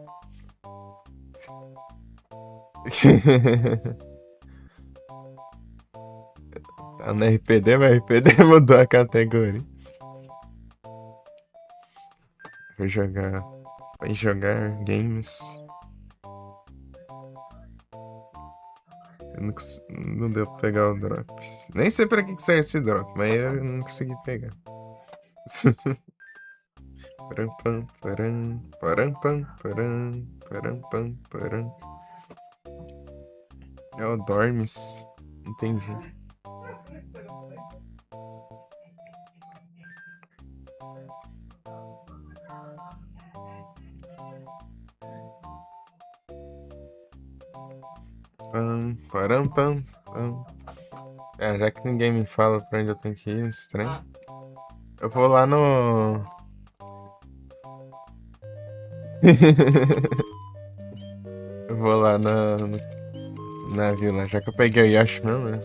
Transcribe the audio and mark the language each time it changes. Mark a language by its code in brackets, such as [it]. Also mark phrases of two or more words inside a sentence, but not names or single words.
[pt] Tá no RPD, mas RPD mudou a categoria. Vou jogar. Vai jogar games. Não deu pra pegar o drops. Nem sei pra que serve esse drop, mas eu não consegui pegar. Param, pam, param, param, pam, param, param, pam, param. É o Dormes. Entendi. Pam, param, pam, pam. Já que ninguém me fala pra onde eu tenho que ir nesse trem, eu vou lá no. Eu vou lá no navio lá, já que eu peguei o Yoshi mesmo, né?